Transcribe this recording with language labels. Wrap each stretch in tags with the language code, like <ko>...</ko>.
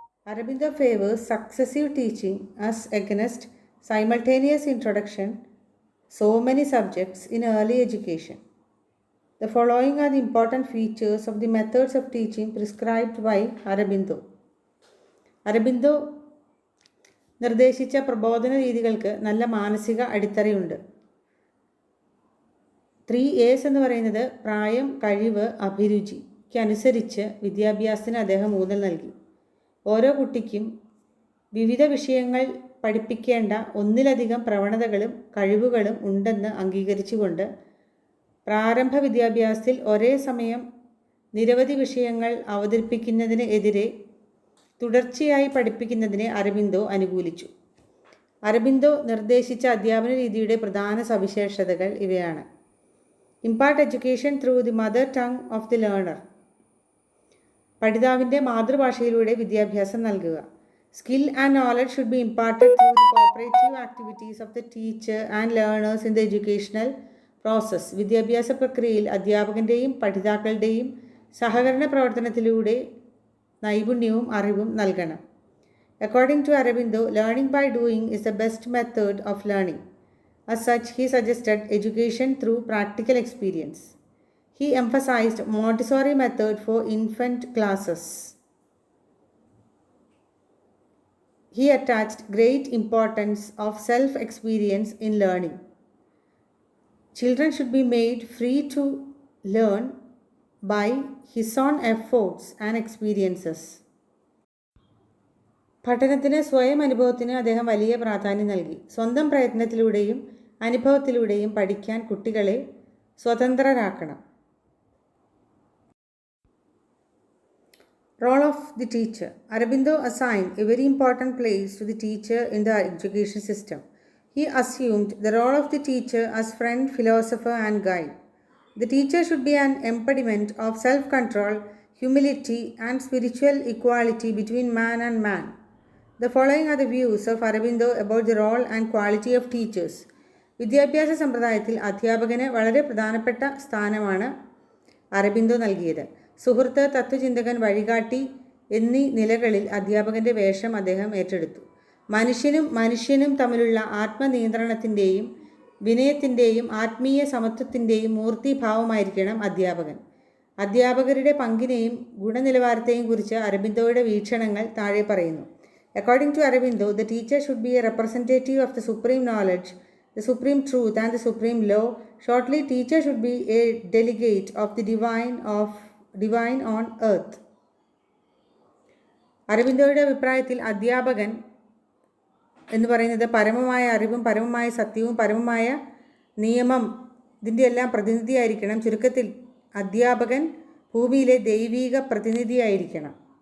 <en>Aurobindo favors successive teaching as against simultaneous introduction so many subjects in early education. The following are the important features of the methods of teaching prescribed by Aurobindo.</en> <ml>Aurobindo നിർദ്ദേശിച്ച പ്രബോധന രീതികൾക്ക് നല്ല മാനസിക അടിത്തറയുണ്ട്. 3 A's എന്ന് പറയുന്നത് പ്രായം, കഴിവ്, അഭിരുചിക്കനുസരിച്ച് വിദ്യാഭ്യാസത്തിന് അദ്ദേഹം ഊന്നൽ നൽകി. ഓരോ കുട്ടിക്കും വിവിധ വിഷയങ്ങൾ പഠിപ്പിക്കേണ്ട ഒന്നിലധികം പ്രവണതകളും കഴിവുകളും ഉണ്ടെന്ന് അംഗീകരിച്ചുകൊണ്ട് പ്രാരംഭ വിദ്യാഭ്യാസത്തിൽ ഒരേ സമയം നിരവധി വിഷയങ്ങൾ അവതരിപ്പിക്കുന്നതിന് എതിരെ തുടർച്ചയായി പഠിപ്പിക്കുന്നതിനെ അരബിന്ദോ അനുകൂലിച്ചു. അരബിന്ദോ നിർദ്ദേശിച്ച അധ്യാപന രീതിയുടെ പ്രധാന സവിശേഷതകൾ ഇവയാണ്.</ml> <en>Impart education through the mother tongue of the learner.</en> <ml>പഠിതാവിൻ്റെ മാതൃഭാഷയിലൂടെ വിദ്യാഭ്യാസം നൽകുക.</ml> <en>Skill and knowledge should be imparted through the cooperative activities of the teacher and learners in the educational process.</en> <ml>വിദ്യാഭ്യാസ പ്രക്രിയയിൽ അധ്യാപകൻ്റെയും പഠിതാക്കളുടെയും സഹകരണ പ്രവർത്തനത്തിലൂടെ നൈപുണ്യവും അറിവും നൽകണം.</ml> <en>According to Aurobindo, learning by doing is the best method of learning. As such, he suggested education through practical experience. He emphasized Montessori method for infant classes. He attached great importance of self-experience in learning. Children should be made free to learn by his own efforts and experiences.</en> <ml>പഠനത്തിന് സ്വയം അനുഭവത്തിന് അദ്ദേഹം വലിയ പ്രാധാന്യം നൽകി. സ്വന്തം പ്രയത്നത്തിലൂടെയും അനുഭവത്തിലൂടെയും പഠിക്കാൻ കുട്ടികളെ സ്വതന്ത്രരാക്കണം.</ml> <en>Role of the teacher. Aurobindo assigned a very important place to the teacher in the education system. He assumed the role of the teacher as friend, philosopher, and guide. The teacher should be an embodiment of self-control, humility, and spiritual equality between man and man. The following are the views of Aurobindo about the role and quality of teachers.</en> <ml>വിദ്യാഭ്യാസ സമ്പ്രദായത്തിൽ അധ്യാപകന് വളരെ പ്രധാനപ്പെട്ട സ്ഥാനമാണ് അരബിന്ദോ നൽകിയത്. സുഹൃത്ത്, തത്വചിന്തകൻ, വഴികാട്ടി എന്നീ നിലകളിൽ അധ്യാപകൻ്റെ വേഷം അദ്ദേഹം ഏറ്റെടുത്തു. മനുഷ്യനും തമ്മിലുള്ള ആത്മനിയന്ത്രണത്തിൻ്റെയും വിനയത്തിൻ്റെയും ആത്മീയ സമത്വത്തിൻ്റെയും മൂർത്തിഭാവമായിരിക്കണം അധ്യാപകൻ. അധ്യാപകരുടെ പങ്കിനെയും ഗുണനിലവാരത്തെയും കുറിച്ച് അരബിന്ദോയുടെ വീക്ഷണങ്ങൾ താഴെ പറയുന്നു.</ml> <en>According to Aurobindo, the teacher should be a representative of the supreme knowledge, the supreme truth, and the supreme law. Shortly, teacher should be a delegate of the divine on earth.</en> <ml>അരബിന്ദോയുടെ അഭിപ്രായത്തിൽ അധ്യാപകൻ എന്ന് പറയുന്നത് പരമമായ അറിവും പരമമായ സത്യവും പരമമായ നിയമം ഇതിൻ്റെ എല്ലാം പ്രതിനിധിയായിരിക്കണം. ചുരുക്കത്തിൽ അധ്യാപകൻ ഭൂമിയിലെ ദൈവീക പ്രതിനിധിയായിരിക്കണം.</ml>